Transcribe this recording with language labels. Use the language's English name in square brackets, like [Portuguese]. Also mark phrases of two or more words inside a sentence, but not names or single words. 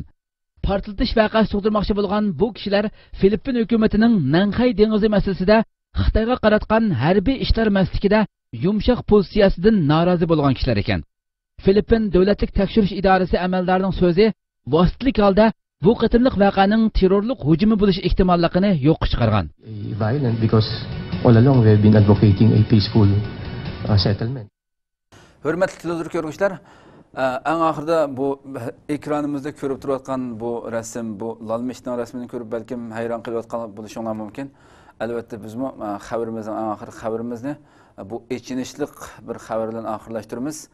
[Uzbek] Portlatish voqeasi tug'dirmoqchi bo'lgan bu kishilar Filippin hukumatining Nanxay dengizi masalasida Xitoyga qaratgan harbiy ishlar maslikida yumshoq pozitsiyasidan norozi bo'lgan kishilar ekan. Filippin davlatlik tekshirish idorasi amaldorining so'zi vositlik holda bu qatimliq voqeaning terrorlik hujumi bo'lish ehtimolligini yo'q chiqargan. [English] Violent because all along we have been advocating a peaceful settlement. [Uzbek] Hurmatli televizor ko'ruvchilar, eng oxirida bu ekranimizda ko'rib turayotgan bu rasm, bu Lalmishning rasmini ko'rib balkim hayron qolayotgan bo'lishinglar mumkin. Albatta bizmi xabarimizning eng oxirgi xabarimizni bu echinishlik bir xabar bilan oxirlashtiramiz.